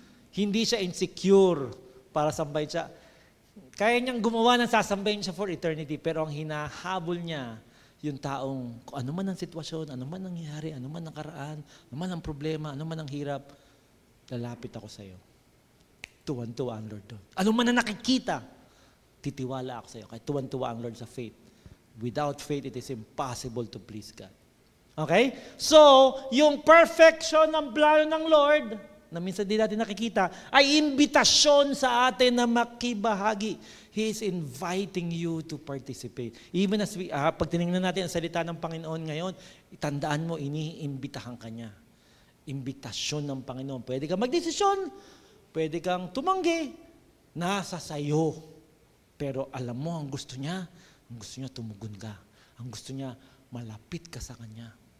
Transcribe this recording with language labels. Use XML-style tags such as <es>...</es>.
<tl>Hindi siya insecure para sambahin siya. Kaya niyang gumawa ng sasambahin siya for eternity, pero ang hinahabol niya, yung taong, kung ano man ang sitwasyon, ano man ang nangyari, ano man ang karaan, ano man ang problema, ano man ang hirap, lalapit ako sa iyo. Tuwan-tuwa ang Lord doon. Ano man na nakikita, titiwala ako sa iyo. Kaya tuwan-tuwa ang Lord sa faith.</tl> <en>Without faith, it is impossible to please God. Okay?</en> <tl>So, yung perfection ng plano ng Lord, na minsan din natin nakikita, ay imbitasyon sa atin na makibahagi.</tl> <en>He is inviting you to participate.</en> <tl>Even as pag tinignan natin ang salita ng Panginoon ngayon, itandaan mo, iniimbitahan ka niya. Imbitasyon ng Panginoon. Pwede kang magdesisyon, pwede kang tumanggi, nasa sayo. Pero alam mo, ang gusto niya tumugon ka. Ang gusto niya, malapit ka sa Kanya.</tl>